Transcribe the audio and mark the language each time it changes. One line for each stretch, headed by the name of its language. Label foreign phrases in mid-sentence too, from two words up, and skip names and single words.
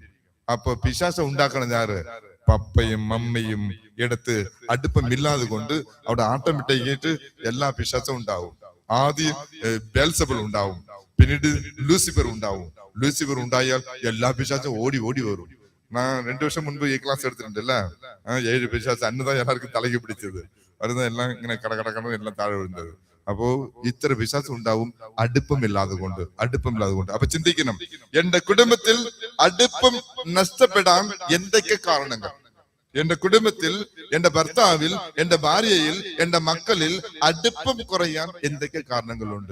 Malayalam: അപ്പൊ പിശാച ഉണ്ടാക്കണം ഞാറ് പപ്പയും അമ്മയും എടുത്ത് അടുപ്പമില്ലാതെ കൊണ്ട് അവിടെ ആട്ടോമാറ്റിക്കായിട്ട് എല്ലാ പിശാച്ചും ഉണ്ടാവും. ആദ്യം ബെൽസബൽ ഉണ്ടാവും, പിന്നീട് ലൂസിഫർ ഉണ്ടാവും. ലൂസിഫർ ഉണ്ടായാൽ എല്ലാ പിശാച്ചും ഓടി വരും.
Tamil: நான் 2 வருஷம் முன்பு கிளாஸ் எடுத்துட்டேன்ல, 7 பிசாசு அன்னுதான் எல்லாருக்கும் தலைக்கு பிடிச்சது. அதுதான் எல்லாம் இങ്ങനെ கடகடக்கணும் எல்லாம்
Malayalam: താഴെ വീഴുന്നത്. അപ്പോ ഇത്ര പിശാച് ഉണ്ടാവും അടുപ്പമില്ലാതെ കൊണ്ട്. അപ്പൊ ചിന്തിക്കണം, എന്റെ കുടുംബത്തിൽ അടുപ്പം നഷ്ടപ്പെടാൻ എന്തൊക്കെ കാരണങ്ങൾ? എന്റെ കുടുംബത്തിൽ, എന്റെ ഭർത്താവിൽ, എന്റെ ഭാര്യയിൽ, എന്റെ മക്കളിൽ അടുപ്പം കുറയാൻ എന്തൊക്കെ കാരണങ്ങളുണ്ട്?